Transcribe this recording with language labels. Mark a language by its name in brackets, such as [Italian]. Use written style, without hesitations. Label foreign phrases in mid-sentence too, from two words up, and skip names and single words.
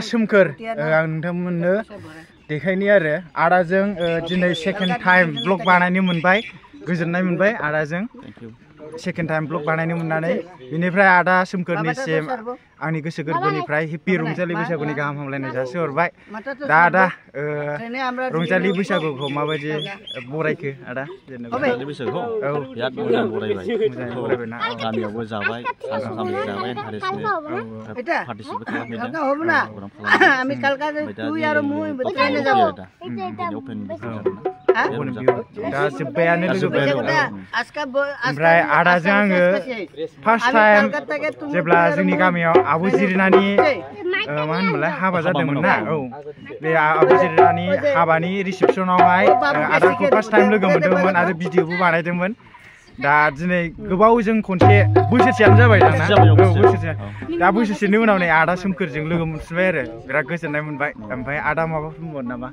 [Bodo] सोमखोर आं नोंथांमोननो देखायनि आरो आदाजों दिनै [English] second time blog [Bodo] बानायनो मोनबाय गोजोननाय मोनबाय आदाजों [English] second time blog [Bodo] बानायनो मोननानै बेनिफ्राय आदा सोमखोरनिसिम आंनि गोसो गोरबोनिफ्राय हेपि रंजालि बैसागुनि गाहाम हामलायनाय जासिहरबाय दा आदा रंजालि बैसागुखौ माबायदि बरायखो आदा जेनेबा रंजालि बैसागुखौ औ बिराद मोजां बरायबाय बरायबायना गामियावबो जाबाय सानथाम जाबाय पार्टिसिपेट खालामदों [Bangla] আমি কালকা তুই আর মুই বইতে যাব [Bodo] दा जोब्बायानो ओमफ्राय आदाजों आङो [English] first time [Bodo] जेब्ला जोंनि गामियाव आबु जिरिनानि मा होनोमोनलाय हाबा जादोंमोन ना औ बे आबु जिरिनानि हाबानि रिसेपसनावहाय आदाखौ [English] first time [Bodo] लोगो मोनदोंमोन आरो भिडिअबो बानायदोंमोन दा दिनै गोबावजों खनसे बोसोरसेयानो जाबाय दाना बोसोरसे दा बोसोरसेनि उनाव नै आदा सोमखोरजों लोगो मोनफिनबाय आरो बिराद गोजोननाय मोनबाय ओमफ्राय आदा माबाफोर बुंबावो नामा